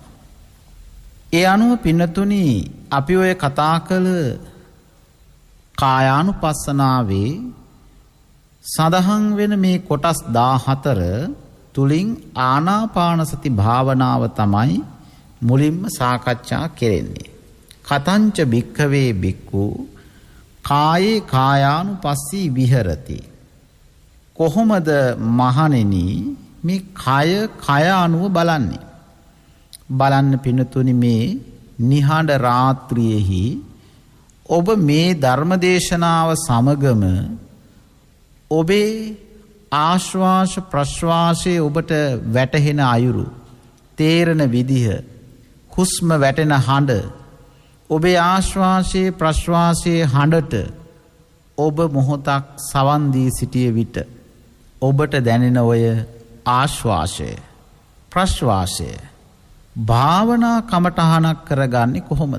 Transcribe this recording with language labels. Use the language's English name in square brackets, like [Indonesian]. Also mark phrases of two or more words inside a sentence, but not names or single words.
[Sinhala] ඒ අනුව පින්නතුනි අපි ඔය කතා කළ කායානුපස්සනාවේ සඳහන් වෙන මේ කොටස් 14 තුලින් ආනාපාන සති භාවනාව තමයි මුලින්ම සාකච්ඡා කෙරෙන්නේ. [Pali] කතංච භික්ඛවේ භික්ඛු කායේ කායානුපස්සී විහෙරති. [Sinhala] කොහොමද මහණෙනි මේ කය අනුව බලන්නේ? බලන්න පින්නතුනි, මේ නිහඬ රාත්‍රියේහි ඔබ මේ ධර්මදේශනාව සමගම ඔබේ ආශ්වාස ප්‍රශ්වාසයේ ඔබට වැටහෙන අයුරු, තේරෙන විදිහ, හුස්ම වැටෙන හඬ, ඔබේ ආශ්වාසයේ ප්‍රශ්වාසයේ හඬට ඔබ මොහොතක් සවන් දී සිටිය විට ඔබට දැනෙන ඔය ආශ්වාසය ප්‍රශ්වාසය භාවනා කමටහනක් කරගන්නේ කොහොමද?